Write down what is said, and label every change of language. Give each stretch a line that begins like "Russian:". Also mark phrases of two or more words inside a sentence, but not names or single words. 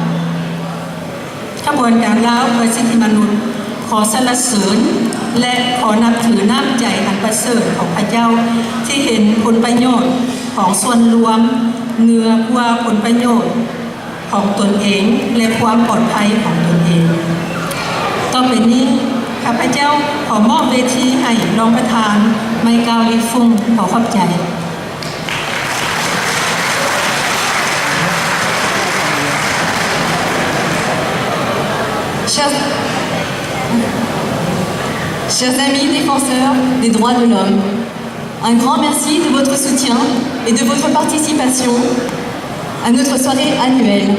Thai: สิทธิมนุษย์ขอสรรเสริญและขอนับถือน้ำใจอันประเสริฐของพระเจ้าที่เห็นผลประโยชน์ของส่วนรวมเหนือกว่าผลประโยชน์ของตนเองและความปลอดภัยของตนเองต่อไปนี้ข้าพเจ้าขอมอบเวทีให้รองประธานไมเกาลิฟุงขอขอบใจ
French: Chers amis défenseurs des droits de l'homme, un grand merci de votre soutien et de votre participation à notre soirée annuelle.